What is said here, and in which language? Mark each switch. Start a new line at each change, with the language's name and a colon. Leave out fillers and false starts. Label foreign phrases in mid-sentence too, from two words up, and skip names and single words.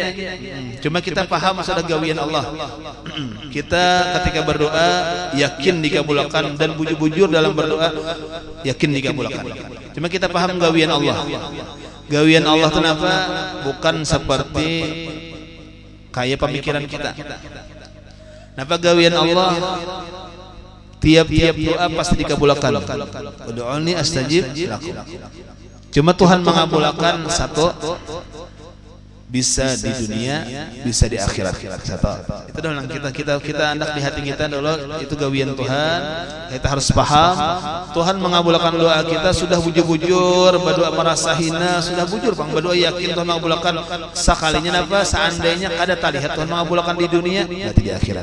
Banjar: Cuma kita paham masalah gawian Allah. Kita ketika berdoa yakin dikabulkan dan bujur-bujur dalam berdoa yakin dikabulkan. Cuma kita paham gawian Allah. Gawian Allah itu apa? Bukan seperti kayak pemikiran kita. Napa gawian Allah? Tiap-tiap doa pasti dikabulkan.
Arabic: ادعوني أستجب لكم.
Banjar: Cuma Tuhan mengabulkan satu bisa di dunia, bisa di akhirat. Satu. Itu dalam kita hendak di hati kita dulu itu gawian Tuhan. Kita harus paham Tuhan mengabulkan doa kita sudah bujur-bujur, berdoa merasa hina, sudah bujur bang berdoa yakin Tuhan mengabulkan sekalinya apa seandainya kada terlihat Tuhan mengabulkan di dunia, berarti di akhirat.